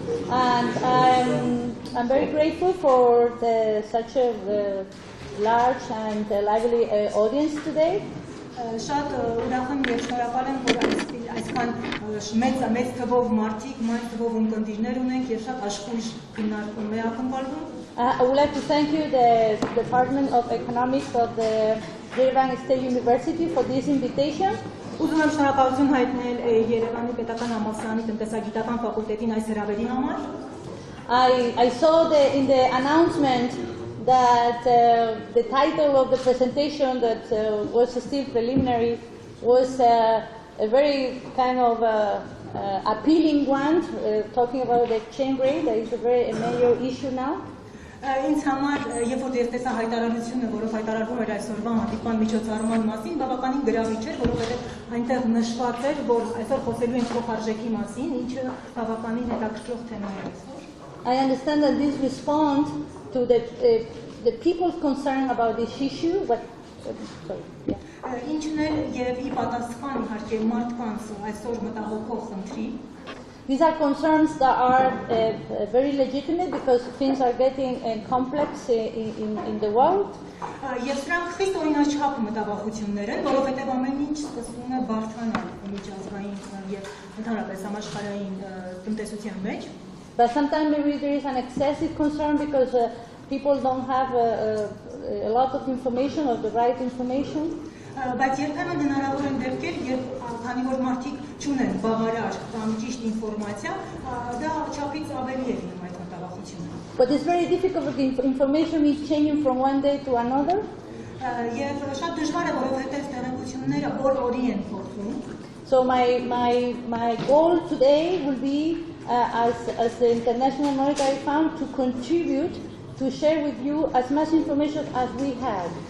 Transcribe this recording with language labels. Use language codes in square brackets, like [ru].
[en] And I'm very grateful for such a large and lively audience today. [hy] Շատ ուրախ եմ եւ շնորհակալ եմ, որ այսքան մեծ թվով մարդիկ, մեծ թվով ունկնդիրներ ունենք եւ շատ աշխույժ քննարկում է ակնկալվում։ [en] I would like to thank you, the Department of Economics of the Yerevan State University, for this invitation. [hy] Ուզում եմ շնորհակալություն հայտնել Երևանի պետական համալսարանի տնտեսագիտական ֆակուլտետին այս հրավերի համար։ [en] I saw in the announcement that the title of the presentation that was still preliminary was a very kind of appealing one, talking about the exchange rate. That is a major issue now. [hy] Ինձ համար, երբ որ ես տեսա հայտարարությունը, որով հայտարարվում էր այսօրվա հանդիպման միջոցառման մասին, բավականին գրավիչ էր, որովհետև այնտեղ նշված էր, որ այսօր խոսելու ենք փոխարժեքի մասին, ինչը բավականին հետաքրքրող թեմա է այսօր։ [en] I understand that this responds to the people's concern about this issue, but sorry, yeah. [hy] Ինչն էլ երևի պատասխան իհարկե մարդկանց այսօր մտահոգող խնդրի։ [en] These are concerns that are very legitimate because things are getting complex in the world. [hy] Եվ սրանք խիստ օրինաչափ մտավախություններ են, որովհետև ամեն ինչ սկսվում է բարդանալ միջազգային եւ ընդհանրապես համաշխարհային տնտեսության մեջ։ [en] But sometimes maybe there is an excessive concern because people don't have a lot of information or the right information. [hy] Բայց երբեմն հնարավոր են դեպքեր, երբ քանի որ մարդիկ չունեն բավարար կամ ճիշտ ինֆորմացիա, դա չափից ավելի է լինում այդ մտավախությունը։ [en] But it's very difficult because information is changing from one day to another. [hy] Եվ շատ դժվար է, որովհետև տեղեկությունները օր-օրի են փոխվում։ [en] So my goal today will be as the International Monetary Fund to contribute to share with you as much information as we have.